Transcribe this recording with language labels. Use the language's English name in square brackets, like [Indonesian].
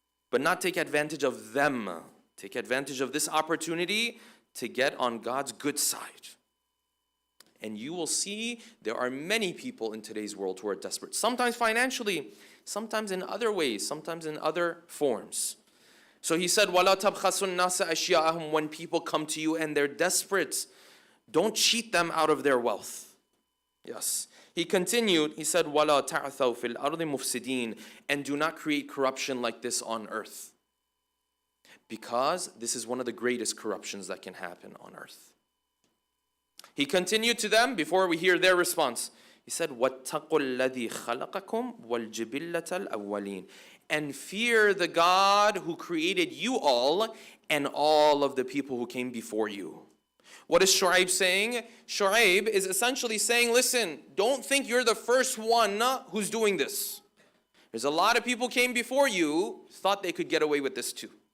[English] But not take advantage of them. Take advantage of this opportunity to get on God's good side. And you will see there are many people in today's world who are desperate. Sometimes financially, sometimes in other ways, sometimes in other forms. So he said, [Arabic] وَلَا تَبْخَسُ النَّاسَ أَشْيَاءَهُمْ. [English] When people come to you and they're desperate, don't cheat them out of their wealth. Yes. He continued, he said, [Arabic] وَلَا تَعْثَوْا فِي الْأَرْضِ مُفْسِدِينَ. [English] And do not create corruption like this on earth. Because this is one of the greatest corruptions that can happen on earth. He continued to them before we hear their response. He He said, [Arabic] وَاتَّقُوا الَّذِي خَلَقَكُمْ وَالْجِبِلَّةَ الْأَوَّلِينَ. [English] And fear the God who created you all and all of the people who came before you. What is Shu'ayb saying? Shu'ayb is essentially saying, listen, don't think you're the first one who's doing this. There's a lot of people came before you, thought they could get away with this too.